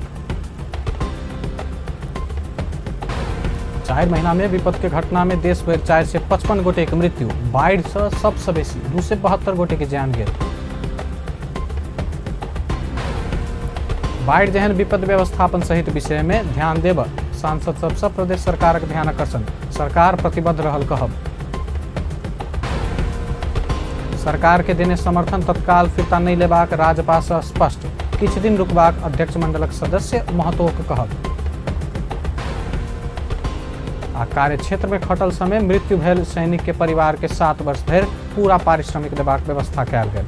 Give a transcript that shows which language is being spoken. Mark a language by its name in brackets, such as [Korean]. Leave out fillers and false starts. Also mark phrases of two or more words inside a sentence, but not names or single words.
[Maithili] 4 महीना में विपद के घटना में देश भर 455 गोटे की मृत्यु, बाढ़ से सबसे बेसी 272 गोटे की जान गेल। बाढ़ जहन विपद व्यवस्थापन सहित विषय में ध्यान देव सांसद सब प्रदेश सरकार के ध्यान आकर्षण, सरकार प्रतिबद्ध रहल कहब। सरकार के देने समर्थन तत्काल फिरता नहीं लेबाक राज्यपाल से स्पष्ट, किछ दिन रुकबाक अध्यक्ष मंडलक सदस्य महतोक कहब। आ कार्य क्षेत्र में खटल समय मृत्यु भेल सैनिक के परिवार के 7 वर्ष धरि पूरा पारिश्रमिक देबाक व्यवस्था कयल गेल।